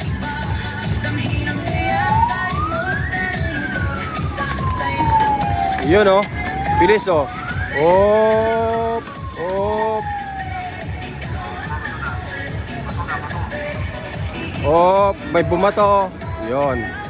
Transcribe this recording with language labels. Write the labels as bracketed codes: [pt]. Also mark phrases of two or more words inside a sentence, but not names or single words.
[tl] Yun oh. Bilis oh. Op. Op. Op. May bumato. Yun.